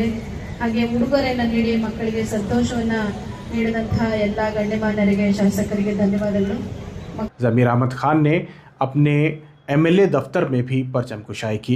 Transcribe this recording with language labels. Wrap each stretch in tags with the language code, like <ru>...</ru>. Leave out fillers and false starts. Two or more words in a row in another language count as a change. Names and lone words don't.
<kn>ಹಾಗೆ ಉಡುಗೊರೆಯನ್ನು ನೀಡಿ ಮಕ್ಕಳಿಗೆ ಸಂತೋಷವನ್ನ ನೀಡಿದಂತಹ ಎಲ್ಲ ಗಣ್ಯಮಾನ್ಯರಿಗೆ ಶಾಸಕರಿಗೆ ಧನ್ಯವಾದಗಳು।</kn> <ur>ضمیر احمد خان نے اپنے MLA دفتر میں بھی پرچم کشائی کی.</ur>